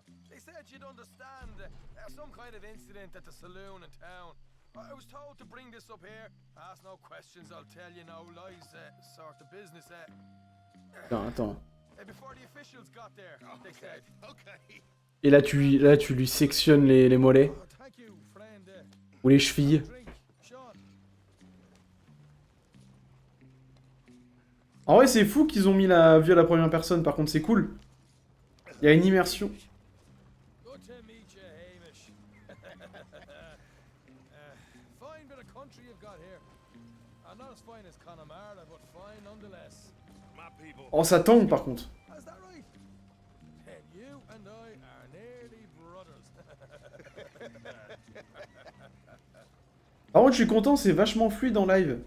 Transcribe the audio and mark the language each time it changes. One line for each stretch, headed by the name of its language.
English: They said you'd understand. Some kind of incident at the saloon in town. I was told to bring this up here. Ask no questions, I'll tell you no lies. Sort of business.
French: Attends.
English: Before the officials got there, they said. Okay.
French: Et là, tu lui sectionnes les mollets.
English: Oh, thank you, friend.
French: Ou les chevilles.
English: Drink, Sean.
French: En vrai, c'est fou qu'ils ont mis la vue à la première personne. Par contre, c'est cool. Il y a une immersion.
English: Good to meet you, Hamish. Fine bit of country you've got here. Not as fine as Connemara, but fine nonetheless. My people.
French: Oh, ça tangue par contre.
English: Is that right? Then you and I are nearly brothers.
French: Par contre, je suis content, c'est vachement fluide en live.